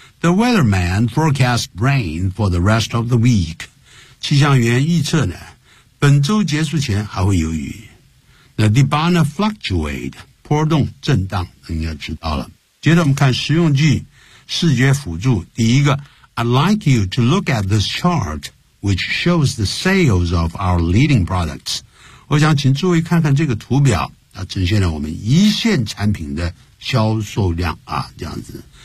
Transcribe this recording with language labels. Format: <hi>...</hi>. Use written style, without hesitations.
<en>The weatherman forecast rain for the rest of the week.</en> <zh>气象员预测呢，本周结束前还会有雨。那第八呢 fluctuate, 波动震荡，应该知道了。接着我们看实用句，视觉辅助。第一个</zh> <en>I'd like you to look at this chart, which shows the sales of our leading products.</en> <zh>我想请诸位看看这个图表，它呈现了我们一线产品的销售量啊，这样子。</zh>